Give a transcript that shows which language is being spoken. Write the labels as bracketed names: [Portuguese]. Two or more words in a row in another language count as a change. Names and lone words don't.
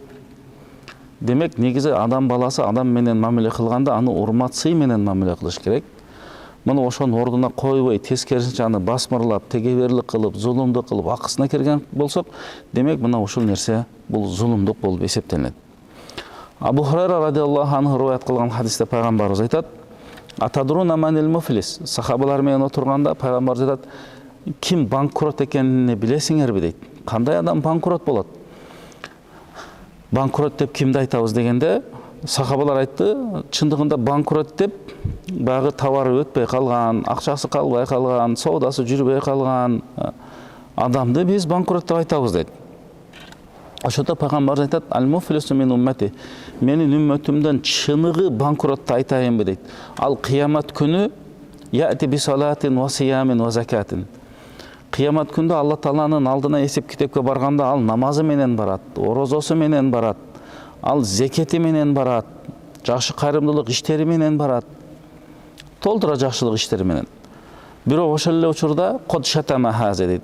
[Kyrgyz] Демек, негизи адам баласы адам менен мамиле кылганда аны урмат сый менен мамиле кылыш керек. Мына ошонун ордуна койбой, тескерисинче аны басмырлап, тегеберлик кылып, зулумдук кылып, акысына кирген болсок, демек мына ушул нерсе бул зулумдук болуп эсептелет. Абу Хурайра [Arabic] رضي الله عنه [Kyrgyz] риваят кылган хадисте пайгамбарыбыз айтат: [Arabic] "أتدرون من المفلس?" [Kyrgyz] Сахабалар менен отурганда пайгамбарыбыз айтат: "Ким банкрот экенин билесиңерби?" дейт. Кандай адам банкрот болот? Банкрот деп кимди айтабыз дегенде, сахабалар айтты, чындыгында банкрот деп багы товары өтпөй калган, акчасы калбай калган, соодасы жүрбөй калган адамды биз банкрот деп айтабыз дейт. Ошондо пайгамбар айтат: [Arabic] "المفلس من أمتي." [Kyrgyz] Менин үммөтүмдөн чыныгы банкротты айтайынбы дейт. Ал кыямат күнү [Arabic] يأتي بصلاة وصيام وزكاة. [Kyrgyz] Кыямат күндө Алла Тааланын алдына эсеп китепке барганда ал намазы менен барат, орозосу менен барат, ал зекети менен барат, жакшы кайрымдуулук иштери менен барат, толтура жакшылык иштери менен. Бирок ошол эле учурда [Arabic] قد شتم هذا [Kyrgyz] дейт.